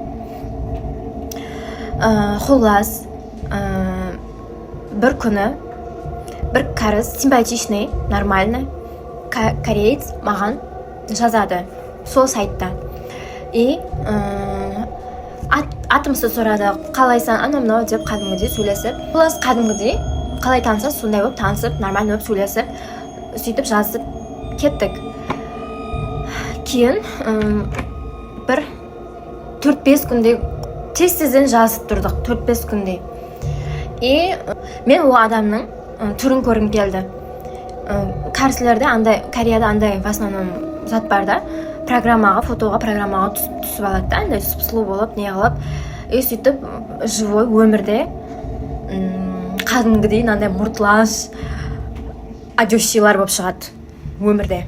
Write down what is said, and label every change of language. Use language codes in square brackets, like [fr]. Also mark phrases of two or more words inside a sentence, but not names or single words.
[kk] Құлас, бір күні, бір кәріс, [ru] симпатичный, нормальный кореец [kk] маған жазады сол сайтта. Атымызды сұрады, қалайсан, анау деп қадымгідей сөйлесіп. Құлас қадымгідей, қалай танысыз, сондай болып танысып, нормально болып сөйлесіп, сөйтіп жазып кеттік. keyin bir 4-5 kunday tez-tezden жазып тұрдық, 4-5 күндей. Мен o адамның түрін көргім келді. Кәрсілерде андай, Кореяда андай [ru] в основном [kk] зат бар да, фотоға программаға түсіп алады да, андай сұлу болып, не қылып, сөйтіп живой өмірде кәдімгідей андай мұртлаш одещилар болып шығады өмірде.